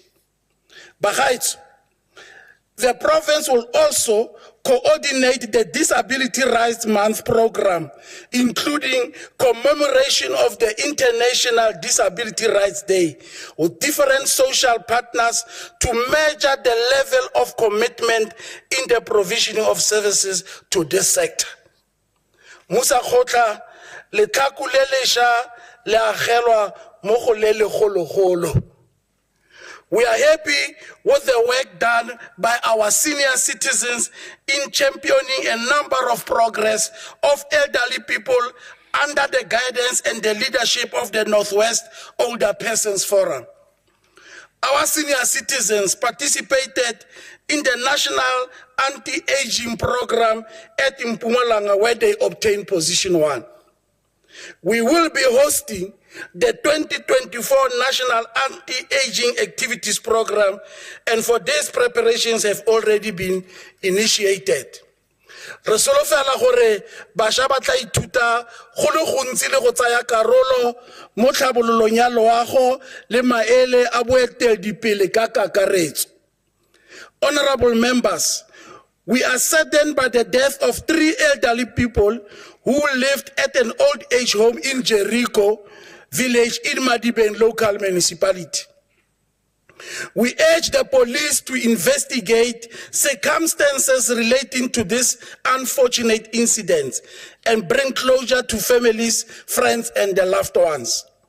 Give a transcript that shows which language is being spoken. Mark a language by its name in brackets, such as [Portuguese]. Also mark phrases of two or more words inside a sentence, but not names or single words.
[English] Besides, the province will also coordinate the Disability Rights Month program, including commemoration of the International Disability Rights Day, with different social partners to measure the level of commitment in the provision of services to this sector. [Tswana] Musa Khotla, le tlaku le lesha le agelwa mo go le legologolo. [English] We are happy with the work done by our senior citizens in championing a number of progress of elderly people under the guidance and the leadership of the Northwest Older Persons Forum. Our senior citizens participated in the National Anti-Aging Program at Mpumalanga, where they obtained position 1. We will be hosting the 2024 National Anti-Aging Activities Program, and for these preparations have already been initiated. [Tswana] Re solofela gore bašwa ba tla ithuta go le gontsi le go tsaya karolo mo tlhabololong ya loago le maele a boeteledipele ka kakaretso. [English] Honorable members, we are saddened by the death of 3 elderly people who lived at an old age home in Jericho village in Madibeng local municipality. We urge the police to investigate circumstances relating to this unfortunate incident and bring closure to families, friends, and their loved ones.